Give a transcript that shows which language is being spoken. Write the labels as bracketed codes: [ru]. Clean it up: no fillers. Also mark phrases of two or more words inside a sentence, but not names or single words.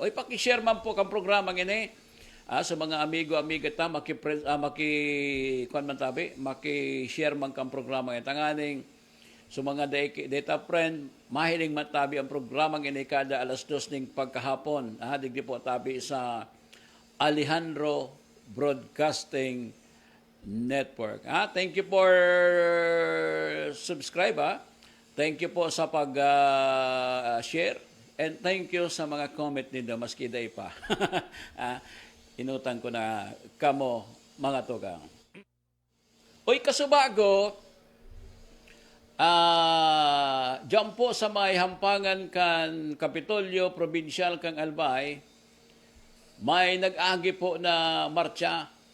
[bik] Oy, paki-share man po kang programa ini sa mga amigo-amiga ta maki-share man kang programa ini tanganing so mga data friend mahiling man tabi ang programa ini kada alas 2 ning pagkahapon. Digdi po tabi sa Alejandro Broadcasting Network. [en] Thank you for subscribe. Thank you [bik] po sa pag-share. [en] And thank you [bik] sa mga comment ninyo, maski day pa. Inutan ko na kamo, mga tugang. Uy, kasubago, dyan po sa may hampangan kan Kapitolyo, Provincial kang Albay, may nag-agi po na marcha.